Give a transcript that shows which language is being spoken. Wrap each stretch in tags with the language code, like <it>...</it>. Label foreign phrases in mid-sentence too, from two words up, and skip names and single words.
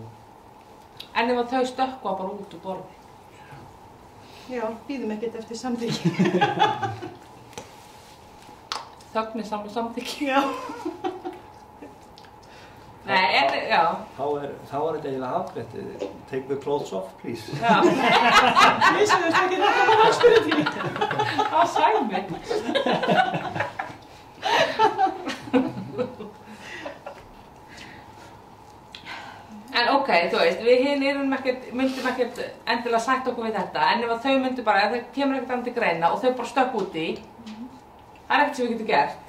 <is>En ef þau stökkva bara út úr borði. já, býðum ekkert eftir samþykki. Þögn er saman samþykki. Já. Nei, já. Þá er þetta eiginlega afgreitt.</is> <en>Take the clothes off, please.</en> <is>Já. Ég sem þetta ekki þetta var að spyrja því. Á sæmi. En ok, þú veist, við hinn myndum ekkert endilega sætt okkur við þetta, en ef að þau myndu bara, ef það kemur ekkert annað til greina og þau bara stökk úti, það er ekkert sem við getum gert.</is>